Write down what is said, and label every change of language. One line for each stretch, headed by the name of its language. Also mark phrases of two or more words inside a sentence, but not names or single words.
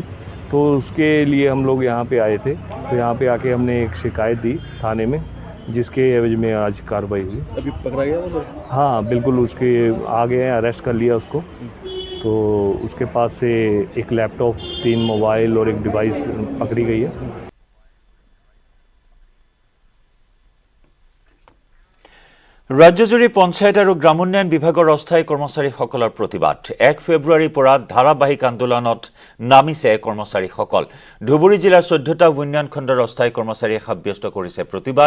Hindi: तो उसके लिए हम लोग यहाँ पे आए थे। तो यहाँ पे आके हमने एक शिकायत दी थाने में जिसके एवज में आज कार्रवाई हुई। अभी पकड़ा गया वो सर? हाँ बिल्कुल, उसके आ गए हैं, अरेस्ट कर लिया उसको। तो उसके पास से एक लैपटॉप, 3 मोबाइल और एक डिवाइस पकड़ी गई है।
Assamese: ৰাজ্যজুৰি পঞ্চায়ত আৰু গ্ৰামোন্নয়ন বিভাগৰ অস্থায়ী কৰ্মচাৰীসকলৰ প্ৰতিবাদ। 1 ফেব্ৰুৱাৰীৰ পৰা ধাৰাবাহিক আন্দোলনত নামিছে কৰ্মচাৰীসকল। ধুবুৰী জিলাৰ 14টা উন্নয়ন খণ্ডৰ অস্থায়ী কৰ্মচাৰীয়ে সাব্যস্ত কৰিছে প্ৰতিবাদ।